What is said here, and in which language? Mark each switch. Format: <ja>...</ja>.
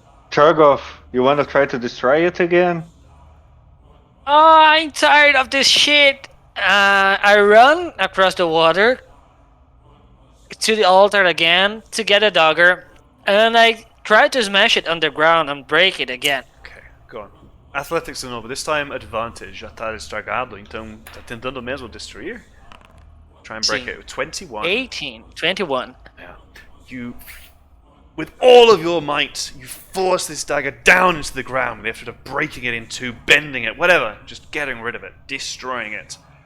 <en>Chargov, you want to try to destroy it again? Oh, I'm tired of this shit. I run across the water to the altar again to get a dagger, and I try to smash it underground and break it again. Ok, go on. Athletics</en> <pt>de novo.</pt> <en>This time advantage.</en> <pt>Já está estragado, então está tentando mesmo destruir.</pt> <en>Try and break</en> <pt>Sim.</pt> <en>it. 21. 18, 21. Yeah. You, with all of your might, you force this dagger down into the ground with the effort of breaking it in two, bending it, whatever, just getting rid of it, destroying it.</en>